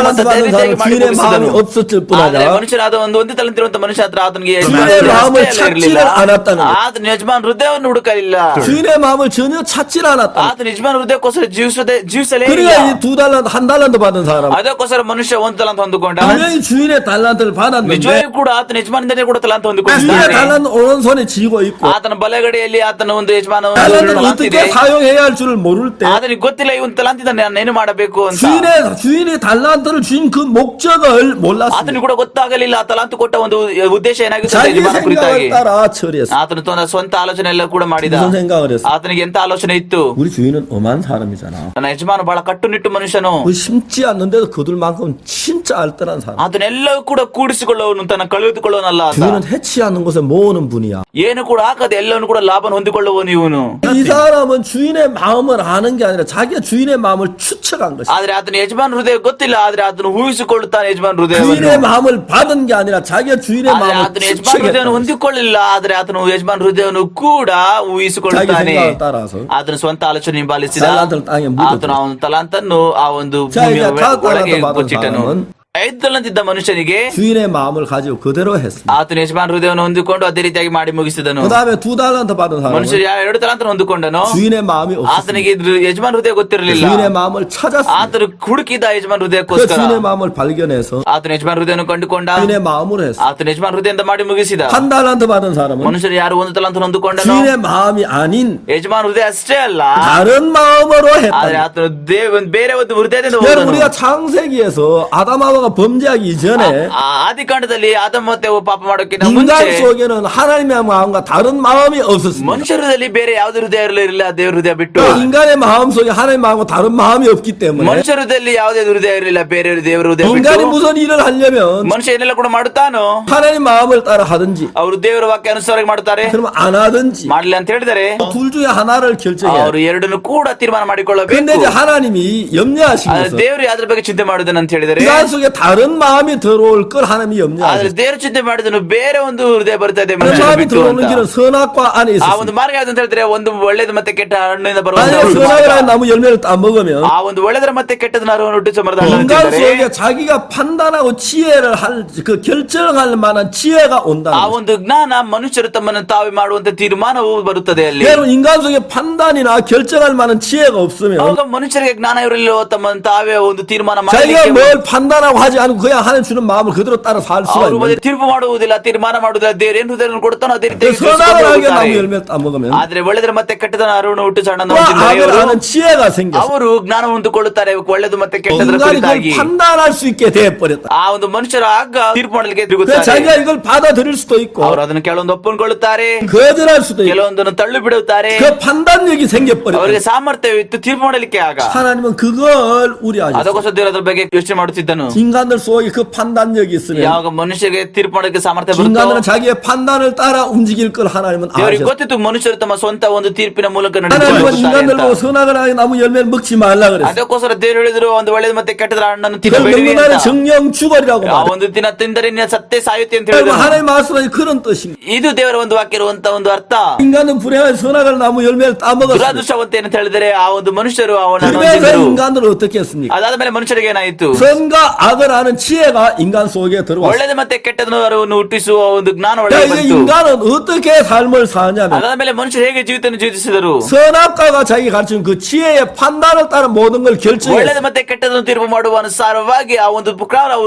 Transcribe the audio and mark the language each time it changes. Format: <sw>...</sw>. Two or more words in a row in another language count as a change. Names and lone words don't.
<ko>달란트</ko> <kn>ಮತ್ತೆ</kn> <ko>받은</ko> <kn>ರೀತಿಯಾಗಿ</kn> <ko>사람은</ko> <kn>ಮಾಡಿ</kn> <ko>주인의</ko> <kn>ಮುಗಿಸಿದನು.</kn> <ko>마음이 없었을</ko> <kn>ಆದ್ರೆ</kn> <ko>뿐아니라</ko> <kn>ಮನುಷ್ಯನಾದ ಒಂದು 1 ತಲಾಂತ ಇರುವಂತ ಮನುಷ್ಯ ಹತ್ರ ಆತನಿಗೆ</kn> <ko>주인의 마음을 찾지를 않았다는 거예요.</ko> <kn>ಆತನು ಯಜಮಾನ ಹೃದಯವನ್ನು ಹುಡುಕಲಿಲ್ಲ.</kn> <ko>주인의 마음을 전혀 찾지를 않았다.</ko> <kn>ಆತನು ಯಜಮಾನ ಹೃದಯಕ್ಕೋಸ್ಕರ ಜೀವಿಸಲೇ ಇಲ್ಲ.</kn> <ko>그러니까 이 2 달란트 1 달란트 받은 사람</ko> <kn>ಅದಕ್ಕೋಸ್ಕರ ಮನುಷ್ಯ 1 ತಲಾಂತ ಹೊಂದಿಕೊಂಡ.</kn> <ko>분명히 주인의 달란트를 받았는데</ko> <kn>ನಿಜವಾಗಿ ಕೂಡ ಆತನ ಯಜಮಾನದಿಂದಲೇ ಕೂಡ ತಲಾಂತ</kn> <ko>주인의</ko> <kn>ಹೊಂದಿಕೊಂಡಿದ್ದಾನೆ.</kn> <ko>달란트 오른손에 쥐고 있고</ko> <kn>ಆತನ ಬಲಗಡೆಯಲ್ಲಿ ಆತನ ಒಂದು ಯಜಮಾನ</kn> <ko>달란트를 어떻게 사용해야 할 줄을 모를 때</ko> <kn>ಆತನಿಗೆ ಗೊತ್ತಿಲ್ಲ ಇವನ್ ತಲಾಂತಿದ್ದ ನಾನು ಏನು ಮಾಡಬೇಕು ಅಂತ.</kn> <ko>주인이 달란트를 주인 그 목적을 몰랐습니다.</ko> <kn>ಆತನಿಗೆ ಕೂಡ ಗೊತ್ತಾಗಲಿಲ್ಲ ಆ ತಲಾಂತು ಕೊಟ್ಟ ಒಂದು ಉದ್ದೇಶ ಏನಾಗಿತ್ತು</kn> <ko>자기</ko> <kn>ಯಜಮಾನ ಕುರಿತಾಗಿ.</kn> <ko>생각을 따라 처리했어.</ko> <kn>ಆತನು ತನ್ನ ಸ್ವಂತ ಆಲೋಚನೆ ಎಲ್ಲ ಕೂಡ ಮಾಡಿದ.</kn> <ko>무슨 생각을 했어?</ko> <kn>ಆತನಿಗೆ ಎಂತ ಆಲೋಚನೆ ಇತ್ತು?</kn> <ko>우리 주인은 엄한 사람이잖아.</ko> <kn>ನನ್ನ ಯಜಮಾನ ಬಹಳ ಕಟ್ಟುನಿಟ್ಟು ಮನುಷ್ಯನು.</kn> <ko>그 심지 않는데도 그들만큼 진짜 알뜰한 사람.</ko> <kn>ಅದನ್ನೆಲ್ಲವೂ ಕೂಡ ಕೂಡಿಸಿಕೊಳ್ಳುವವನು, ತನ್ನ ಕಳೆದುಕೊಳ್ಳುವನಲ್ಲ ಆತ.</kn> <ko>주인은 해치 않는 것에 모으는 분이야.</ko> <kn>ಏನು ಕೂಡ ಹಾಕದೆ ಎಲ್ಲವನ್ನು ಕೂಡ ಲಾಭ ಹೊಂದಿಕೊಳ್ಳುವನು ಇವನು.</kn> <ko>이 사람은 주인의 마음을 아는 게 아니라 자기가 주인의 마음을 추측한 것이야.</ko> <kn>ಆದ್ರೆ ಆತನ ಯಜಮಾನ ಹೃದಯ ಗೊತ್ತಿಲ್ಲ, ಆದ್ರೆ ಆತನು ಊಹಿಸಿಕೊಳ್ಳುತ್ತಾನೆ ಯಜಮಾನ ಹೃದಯವನ್ನು.</kn> <ko>주인의 마음을 받은 게 아니라 자기가 주인의</ko> <kn>ಆದ್ರೆ</kn> <ko>마음을</ko> <kn>ಆತನ ಯಜಮಾನ ಹೃದಯವನ್ನು</kn> <ko>추측했다.</ko> <kn>ಹೊಂದಿಕೊಳ್ಳಿಲ್ಲ, ಆದ್ರೆ ಆತನು ಯಜಮಾನ ಹೃದಯವನ್ನು ಕೂಡ</kn> <ko>자기</ko> <kn>ಊಹಿಸಿಕೊಳ್ಳುತ್ತಾನೆ.</kn> <ko>생각을 따라서</ko> <kn>ಆತನ ಸ್ವಂತ ಆಲೋಚನೆ ಹಿಂಬಾಲಿಸಿದ.</kn> <ko>달란트를 땅에 묻었다.</ko> <kn>ಆತನು ಅವನ ತಲಾಂತನ್ನು ಆ ಒಂದು</kn> <ko>자,</ko> <kn>ಭೂಮಿಯ</kn> <ko>이제 다</ko> <kn>ಒಳಗೆ</kn> <ko>달란트 받은</ko> <kn>ಕೊಚ್ಚಿಟ್ಟನು.</kn> <ko>사람은</ko> <kn>5 ತಲಾಂತಿದ್ದ ಮನುಷ್ಯನಿಗೆ</kn> <ko>주인의 마음을 가지고 그대로 했습니다.</ko> <kn>ಆತನ ಯಜಮಾನ ಹೃದಯವನ್ನು ಹೊಂದಿಕೊಂಡು ಅದೇ ರೀತಿಯಾಗಿ ಮಾಡಿ ಮುಗಿಸಿದನು.</kn> <ko>그 다음에 2 달란트 받은</ko> <kn>ಮನುಷ್ಯರು</kn> <ko>사람은</ko> <kn>2 ತಲಾಂತ ಹೊಂದಿಕೊಂಡನು.</kn> <ko>주인의 마음이 없었습니다.</ko> <kn>ಆತನಿಗೆ ಯಜಮಾನ ಹೃದಯ ಗೊತ್ತಿರಲಿಲ್ಲ.</kn> <ko>주인의 마음을 찾았습니다.</ko> <kn>ಆತನು ಹುಡುಕಿದ ಯಜಮಾನ</kn> <ko>그</ko> <kn>ಹೃದಯಕ್ಕೋಸ್ಕರ.</kn> <ko>주인의 마음을 발견해서</ko> <kn>ಆತನ ಯಜಮಾನ ಹೃದಯವನ್ನು ಕಂಡುಕೊಂಡ.</kn> <ko>주인의 마음으로 했어.</ko> <kn>ಆತನ ಯಜಮಾನ ಹೃದಯದಿಂದ ಮಾಡಿ ಮುಗಿಸಿದ.</kn> <ko>1 달란트 받은 사람은</ko> <kn>ಮನುಷ್ಯರು ಯಾರು 1 ತಲಾಂತ ಹೊಂದಿಕೊಂಡನು.</kn> <ko>주인의 마음이 아닌</ko> <kn>ಯಜಮಾನ ಹೃದಯ ಅಷ್ಟೇ ಅಲ್ಲ,</kn> <ko>다른 마음으로</ko> <kn>ಆದ್ರೆ</kn> <ko>했다.</ko> <kn>ಆತನು ಬೇರೆ ಒಂದು ಹೃದಯದಿಂದ</kn> <ko>여러분</ko> <kn>ಹೋದನು.</kn> <ko>우리가 창세기에서 아담하와가 범죄하기 이전에</ko> <kn>ಆ ಆದಿಕಾಂಡದಲ್ಲಿ ಆದಮ ಮತ್ತೆ ಅವ್ವ ಪಾಪ ಮಾಡೋಕ್ಕಿಂತ</kn> <ko>인간</ko> <kn>ಮುಂಚೆ</kn> <ko>속에는 하나님의 마음과 다른 마음이 없었습니다.</ko> <kn>ಮನುಷ್ಯರಲ್ಲಿ ಬೇರೆ ಯಾವುದೇ ಹೃದಯ ಇರಲಿಲ್ಲ, ದೇವ್ರ ಹೃದಯ ಬಿಟ್ಟು.</kn> <ko>인간의 마음 속에 하나님의 마음과 다른 마음이 없기 때문에</ko> <kn>ಮನುಷ್ಯ ಹೃದಯದಲ್ಲಿ ಯಾವುದೇ ಹೃದಯ ಇರಲಿಲ್ಲ, ಬೇರೆ ದೇವರ ಹೃದಯ</kn> <ko>인간이</ko> <kn>ಬಿಟ್ಟು.</kn> <ko>무슨 일을 하려면</ko> <kn>ಮನುಷ್ಯ ಏನೆಲ್ಲ ಕೂಡ ಮಾಡುತ್ತಾನೋ</kn> <ko>하나님 마음을 따라 하든지</ko> <kn>ಅವರು ದೇವರ ವಾಕ್ಯ ಅನುಸಾರವಾಗಿ ಮಾಡ್ತಾರೆ.</kn> <ko>그러면 안 하든지</ko> <kn>ಮಾಡ್ಲಿ ಅಂತ ಹೇಳಿದರೆ</kn> <ko>둘 중에 하나를 결정해야</ko> <kn>ಅವರು ಎರಡನ್ನು ಕೂಡ ತೀರ್ಮಾನ</kn> <ko>근데</ko> <kn>ಮಾಡಿಕೊಳ್ಳಬೇಕು.</kn> <ko>이제 하나님이 염려하신</ko> <kn>ಆದ್ರೆ</kn> <ko>것은</ko> <kn>ದೇವರು ಅದ್ರ ಬಗ್ಗೆ ಚಿಂತೆ ಮಾಡುದನ್ನ ಅಂತ ಹೇಳಿದರೆ,</kn> <ko>인간 속에 다른 마음이 들어올 걸 하나님이</ko> <kn>ಆದ್ರೆ</kn> <ko>염려하셨어요.</ko> <kn>ದೇವರು ಚಿಂತೆ ಮಾಡಿದನು ಬೇರೆ ಒಂದು ಹೃದಯ ಬರ್ತಾ ಇದೆ</kn> <ko>그</ko> <kn>ಮನುಷ್ಯನ</kn> <ko>마음이</ko> <kn>ಬಿಟ್ಟು</kn> <ko>들어오는</ko> <kn>ಅಂತ.</kn> <ko>길은 선악과 안에</ko> <kn>ಆ</kn> <ko>있었어요.</ko> <kn>ಒಂದು ಮಾರ್ಗ ಯಾವ್ದು ಅಂತ ಹೇಳಿದ್ರೆ ಒಂದು ಒಳ್ಳೇದು ಮತ್ತೆ ಕೆಟ್ಟ ಹಣ್ಣಿಂದ ಬರುವಂತ</kn> <ko>만약에</ko> <kn>ಒಂದು</kn> <ko>선악을</ko> <kn>ಮಾರ್ಗ.</kn> <ko>하는 나무 열매를 따먹으면</ko> <kn>ಆ ಒಂದು ಒಳ್ಳೆದರ ಮತ್ತೆ ಕೆಟ್ಟದ 나루ವನ್ನು ಹುಟ್ಟಿಸುವ ಮರದ ಹಣ್ಣನ್ನು</kn> <ko>인간</ko> <kn>ತಿಂದರೆ</kn> <ko>속에 자기가 판단하고 지혜를 할 그 결정할 만한 지혜가</ko> <kn>ಆ</kn> <ko>온다는 거죠.</ko> <kn>ಒಂದು ಜ್ಞಾನ ಮನುಷ್ಯರು ತಮ್ಮನ್ನು ತಾವೇ ಮಾಡುವಂತ ತೀರ್ಮಾನವು ಬರುತ್ತದೆ ಅಲ್ಲಿ.</kn> <ko>여러분 인간 속에 판단이나 결정할 만한 지혜가 없으면</ko> <kn>ಅವಾಗ ಮನುಷ್ಯರಿಗೆ ಜ್ಞಾನ ಇರಲಿಲ್ಲ, ತಮ್ಮನ್ನು ತಾವೇ ಒಂದು ತೀರ್ಮಾನ</kn> <ko>자기가</ko> <kn>ಮಾಡಲಿಕ್ಕೆ</kn> <ko>뭘 판단하고 하지 않고 그냥 하나님 주는 마음을 그대로 따라 살 수가</ko> <kn>ಅವರು</kn> <ko>있는데</ko> <kn>ತೀರ್ಪು ಮಾಡುವುದಿಲ್ಲ, ತೀರ್ಮಾನ ಮಾಡುವುದಿಲ್ಲ. ದೇವ್ರ ಏನ್ ಹೃದಯವನ್ನು ಕೊಡ್ತಾನೋ ಅದೇ</kn> <ko>그</ko> <kn>ರೀತಿ</kn> <ko>선악을 하게 나무 열매를 따먹으면</ko> <kn>ಆದ್ರೆ ಒಳ್ಳೆದ್ರ ಮತ್ತೆ ಕೆಟ್ಟದ ನಾರುವನ್ನು ಹುಟ್ಟಿಸ ಹಣ್ಣನ್ನು</kn> <ko>그</ko> <kn>ತಿಂದರೆ</kn> <ko>악을</ko> <kn>ಅವರು-</kn> <ko>하는 지혜가 생겼어.</ko> <kn>ಅವರು ಜ್ಞಾನ ಹೊಂದಿಕೊಳ್ಳುತ್ತಾರೆ ಒಳ್ಳೆದು ಮತ್ತೆ ಕೆಟ್ಟದರ</kn> <ko>인간이</ko> <kn>ಕುರಿತಾಗಿ.</kn> <ko>그걸 판단할 수 있게 돼버렸다.</ko> <kn>ಆ ಒಂದು ಮನುಷ್ಯರ ಆಗ ತೀರ್ಪು ಮಾಡಲಿಕ್ಕೆ</kn> <ko>그래서</ko> <kn>ತಿರುಗುತ್ತಾರೆ.</kn> <ko>자기가 이걸 받아들일 수도 있고</ko> <kn>ಅವರು ಅದನ್ನು ಕೆಲವೊಂದು ಒಪ್ಪಿಕೊಳ್ಳುತ್ತಾರೆ,</kn> <ko>거절할 수도 있고</ko> <kn>ಕೆಲವೊಂದನ್ನು ತಳ್ಳಿ ಬಿಡುತ್ತಾರೆ.</kn> <ko>그 판단력이 생겨버렸다.</ko> <kn>ಅವರಿಗೆ ಸಾಮರ್ಥ್ಯವಿತ್ತು ತೀರ್ಪು ಮಾಡಲಿಕ್ಕೆ. ಆಗ</kn> <ko>하나님은 그걸 우려하셨어요.</ko> <kn>ಅದಕ್ಕೋಸ್ಕರ ದೇವರು ಅದ್ರ ಬಗ್ಗೆ ಯೋಚನೆ ಮಾಡುತ್ತಿದ್ದನು.</kn> <ko>인간들 속에 그 판단력이 있으면</ko> <kn>ಯಾವಾಗ ಮನುಷ್ಯರಿಗೆ ತೀರ್ಪು ಮಾಡಲಿಕ್ಕೆ ಸಾಮರ್ಥ್ಯ ಬರುತ್ತೋ,</kn> <ko>인간들은 자기의 판단을 따라 움직일 걸 하나님은</ko> <kn>ದೇವರಿಗೆ</kn> <ko>아셨어요.</ko> <kn>ಗೊತ್ತಿತ್ತು ಮನುಷ್ಯರು ತಮ್ಮ ಸ್ವಂತ ಒಂದು ತೀರ್ಪಿನ ಮೂಲಕ</kn> <ko>하나님은</ko> <kn>ನಡೆದುಕೊಳ್ಳುತ್ತಾರೆ</kn> <ko>인간들</ko> <kn>ಅಂತ.</kn> <ko>보고 선악을 하게 나무 열매를 먹지 말라 그랬어요.</ko> <kn>ಅದಕ್ಕೋಸ್ಕರ ದೇವರು ಹೇಳಿದ್ರು ಒಂದು ಒಳ್ಳೆದು ಮತ್ತೆ ಕೆಟ್ಟದ ಹಣ್ಣನ್ನು ತಿನ್ನಬೇಡಿ</kn> <ko>그걸 먹는</ko> <kn>ಅಂತ.</kn> <ko>날에 정령 죽으리라고</ko> <kn>ಆ</kn> <ko>말해요.</ko> <kn>ಒಂದು ದಿನ ತಿಂದರೆ ನಿನ್ನ ಸತ್ತೇ ಸಾಯುತ್ತೆ ಅಂತ</kn> <ko>여러분</ko> <kn>ಹೇಳಿದ್ರು.</kn> <ko>하나님 말씀은 그런 뜻입니다.</ko> <kn>ಇದು ದೇವರ ಒಂದು ವಾಕ್ಯ ಇರುವಂತ ಒಂದು ಅರ್ಥ.</kn> <ko>인간은 불행한 선악을 나무 열매를 따먹었어요.</ko> <kn>ದುರಾದೃಷ್ಟವಂತ ಏನಂತ ಹೇಳಿದರೆ ಆ ಒಂದು ಮನುಷ್ಯರು ಅವನನ್ನು</kn> <ko>그래서</ko> <kn>ತಿಂದರು.</kn> <ko>인간들은 어떻게 했습니까?</ko> <kn>ಅದಾದ ಮೇಲೆ ಮನುಷ್ಯರಿಗೆ ಏನಾಯಿತು?</kn> <ko>선과 악을 아는 지혜가 인간 속에 들어왔어요.</ko> <kn>ಒಳ್ಳೆದು ಮತ್ತೆ ಕೆಟ್ಟದನ್ನು ಹುಟ್ಟಿಸುವ ಒಂದು ಜ್ಞಾನ</kn> <ko>자,</ko> <kn>ಒಳಗೆ</kn> <ko>이제</ko> <kn>ಬಂತು.</kn> <ko>인간은 어떻게 삶을 사냐면</ko> <kn>ಅದಾದ ಮೇಲೆ ಮನುಷ್ಯರು ಹೇಗೆ ಜೀವಿತವನ್ನು ಜೀವಿಸಿದರು?</kn> <ko>선악과가 자기 가르치는 그 지혜의 판단을 따라 모든 걸</ko> <kn>ಒಳ್ಳೆದು</kn> <ko>결정했어요.</ko> <kn>ಮತ್ತೆ ಕೆಟ್ಟದನ್ನು ತೀರ್ಪು ಮಾಡುವ ಅನುಸಾರವಾಗಿ ಆ ಒಂದು ಪ್ರಕಾರ ಅವರು</kn>